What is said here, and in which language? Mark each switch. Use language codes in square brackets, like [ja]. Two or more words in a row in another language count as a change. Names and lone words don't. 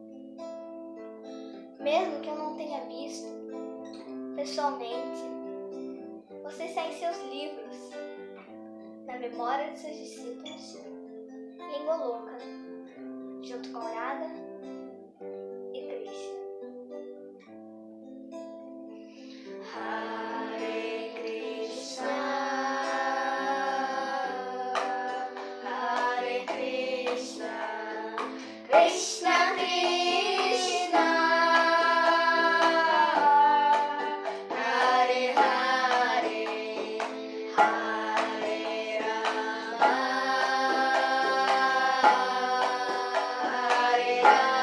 [pt] Mesmo que eu não tenha visto pessoalmente, você está em seus livros, na memória de seus discípulos, em Goloka, junto com Radha e Krishna. [sa] Hare Krishna, Hare Krishna, Krishna Krishna, Hare Hare, Hare Rama, Hare Rama.